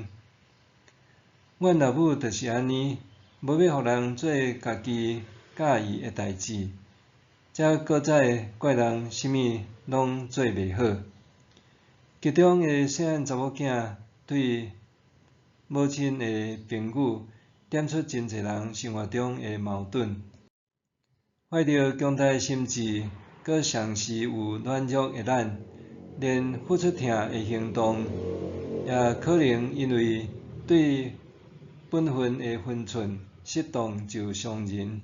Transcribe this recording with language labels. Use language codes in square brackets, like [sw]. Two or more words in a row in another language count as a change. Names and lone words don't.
[nan] 阮老母就是安尼，无要互人做家己介意的代志，才搁再怪人啥物拢做袂好。剧中的细汉查某囝对母亲的评语，点出真侪人生活中的矛盾。怀着强大的心志， 搁常时有软弱的咱，连付出疼的行动，也可能因为对本分的分寸失当就伤人。